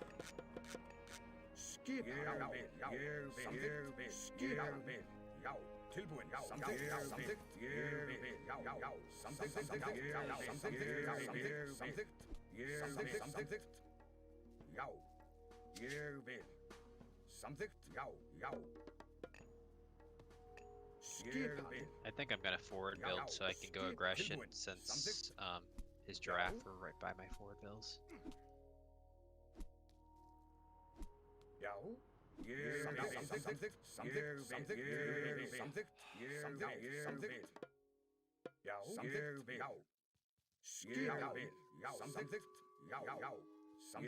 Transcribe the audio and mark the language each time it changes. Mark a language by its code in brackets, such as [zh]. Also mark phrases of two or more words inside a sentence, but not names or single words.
[is] Skipan. Ég vil. Já. Ég vil. Ég vil. Skipan. Já. Tilbúin. Já. Samþykkt. Já. Samþykkt. Ég vil. Já. Já. Samþykkt. Samþykkt. Ég vil. Samþykkt. Ég vil. Samþykkt. Ég vil. Samþykkt. Já. Ég vil. Samþykkt. Já. Já. Skipan. [en] I think I'm gonna forward build so I can go aggression since his giraffe were right by my forward builds. [is] Já. Ég vil. Samþykkt. Samþykkt. Ég vil. Samþykkt. Ég vil. Já. Ég vil. Já. Ég vil. Já. Samþykkt. Já. Já. Samþykkt.